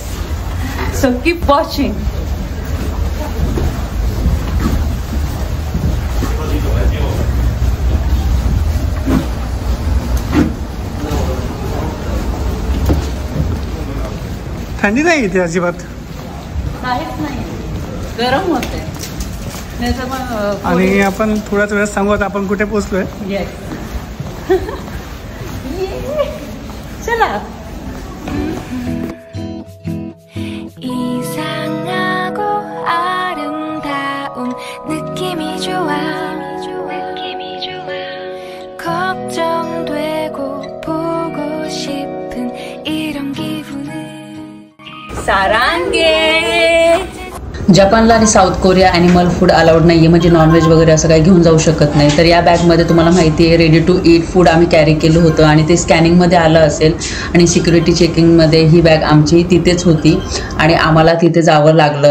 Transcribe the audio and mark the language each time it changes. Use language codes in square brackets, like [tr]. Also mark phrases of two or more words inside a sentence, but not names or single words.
[en] So keep watching. [mr] थंडी नाही इथे अजिबात. काहीच नाही, गरम होते. आणि आपण थोड्याच वेळात सांगू आता आपण कुठे पोहोचलोय. चला. [ko] 이상하고 아름다운 느낌이 좋아. 걱정되고 보고 싶은 이런 기분은 सारांगे. [mr] जपानला आणि साऊथ कोरिया [en] animal food allowed [mr] नाही आहे, म्हणजे नॉनव्हेज वगैरे असं काही घेऊन जाऊ शकत नाही. तर या बॅगमध्ये तुम्हाला माहिती आहे [en] ready to eat food [mr] आम्ही कॅरी केलं होतं आणि ते स्कॅनिंगमध्ये आलं असेल आणि [en] security checkingमध्ये [mr] ही बॅग आमची तिथेच होती आणि आम्हाला तिथे जावं लागलं.